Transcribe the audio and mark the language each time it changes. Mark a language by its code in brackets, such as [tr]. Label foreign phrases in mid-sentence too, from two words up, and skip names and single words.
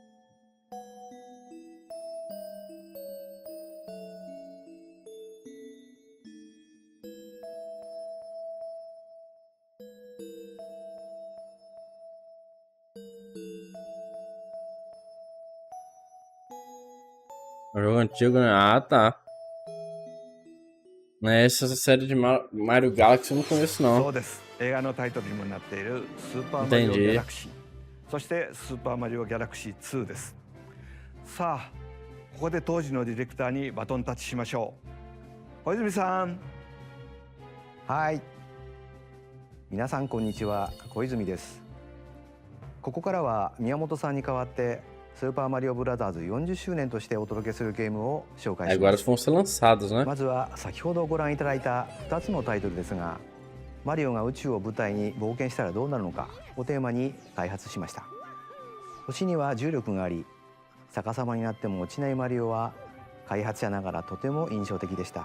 [pt] Um jogo antigo, né? Ah, tá. Essa série de Mario Galaxy eu não conheço, não. [ja] そうです。映画のタイトルにもなっているスーパーマリオギャラクシー。そしてスーパーマリオギャラクシー2です。さあ、ここで当時のディレクターにバトンタッチしましょう。小泉さん。はい。皆さんこんにちは、小泉です。ここからは宮本さんに代わってスーパーマリオブラザーズ40周年としてお届けするゲームを紹介しま [pt] Agora [ja] す。 [pt] vão ser lançados, né? [ja] まずは先ほどご覧いただいた2つのタイトルですが、マリオが宇宙を舞台に冒険したらどうなるのかをテーマに開発しました。星には重力があり、逆さまになっても落ちないマリオは開発者ながらとても印象的でした。